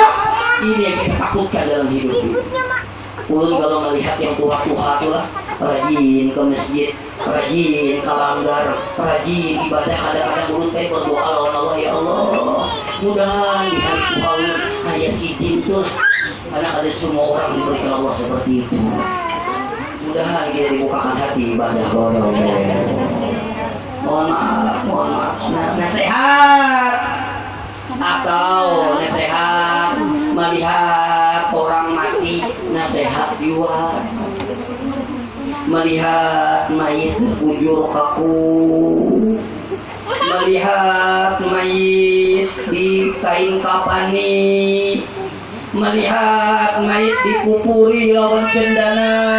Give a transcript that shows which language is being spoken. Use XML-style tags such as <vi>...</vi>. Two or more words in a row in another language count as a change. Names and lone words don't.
<id>Ini yang kita takutkan dalam hidup ini. Ulun kalau melihat yang tua-tua itulah rajin ke masjid, rajin ke langgar, rajin ibadah.</id> <bjn>Kadang-kadang ulun pengen berdoa lawan Allah, ya Allah, mudahan di hari tua ulun kayak Sidin tuh, karena ada semua orang diberikan Allah seperti itu.</bjn> <id>Mudahan kita dibukakan hati ibadah kepada Allah. Mohon maaf. Nasihat atau nasihat melihat orang mati, nasihat juga melihat mayit bujur kaku, melihat mayit di di kain kafani, melihat mayit dikuburi lawan cendana,</id>